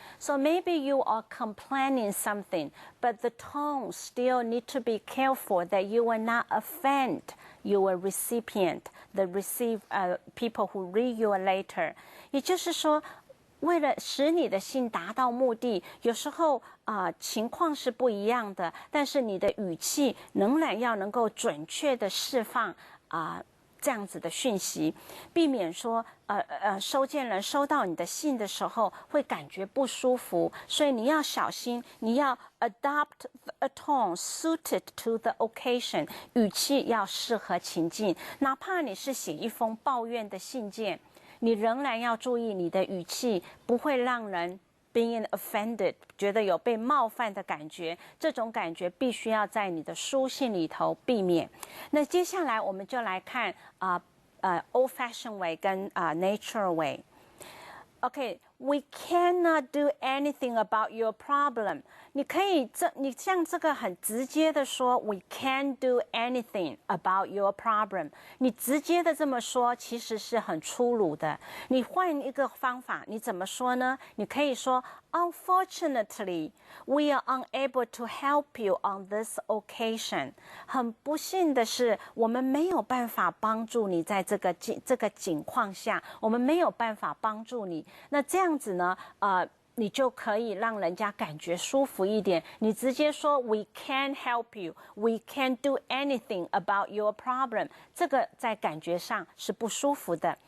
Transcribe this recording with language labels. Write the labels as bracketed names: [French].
[English] So maybe you are complaining something, but the tone still need to be careful that you will not offend your recipient, the people who read your letter. [Chinese] 也就是说，为了使你的信达到目的，有时候情况是不一样的，但是你的语气仍然要能够准确的释放这样子的讯息，避免说收件人收到你的信的时候会感觉不舒服，所以你要小心，你要 [English] adopt a tone suited to the occasion， [Chinese] 语气要适合情境，哪怕你是写一封抱怨的信件，你仍然要注意你的语气不会让人 [English] being offended， [Chinese] 觉得有被冒犯的感觉，这种感觉必须要在你的书信里头避免。那接下来我们就来看 [English] old fashioned way 跟natural way。Okay， we cannot do anything about your problem。 [Chinese] 你可以你像这个很直接的说 [English] ，we can't do anything about your problem。 [Chinese] 你直接的这么说，其实是很粗鲁的。你换一个方法，你怎么说呢？ [English] 你可以说 ，Unfortunately, we are unable to help you on this occasion。 [Chinese] 很不幸的是，我们没有办法帮助你在这个情况下，我们没有办法帮助你。那这样子呢，你就可以让人家感觉舒服一点。你直接说 [English] "We can't help you, we can't do anything about your problem"， [Chinese] 这个在感觉上是不舒服的。